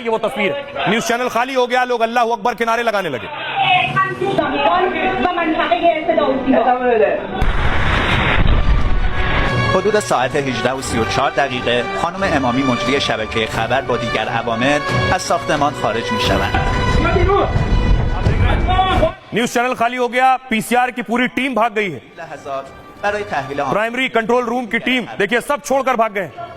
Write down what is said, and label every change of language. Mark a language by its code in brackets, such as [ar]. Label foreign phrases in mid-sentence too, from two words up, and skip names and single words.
[hi] ये वो तस्वीर है, [en] news channel [hi] खाली हो गया, लोग [ar] الله أكبر [hi] के नारे लगाने लगे। [fa] حدود ساعت 18:34 دقیقه خانم امامی مجری شبکه خبر با دیگر عوامل از ساختمان خارج می‌شوند. [en] news channel [hi] खाली हो गया, PCR की पूरी टीम भाग गई है। [fa] برای تحویل [en] primary control room [hi] की टीम देखिए सब छोड़कर भाग गए।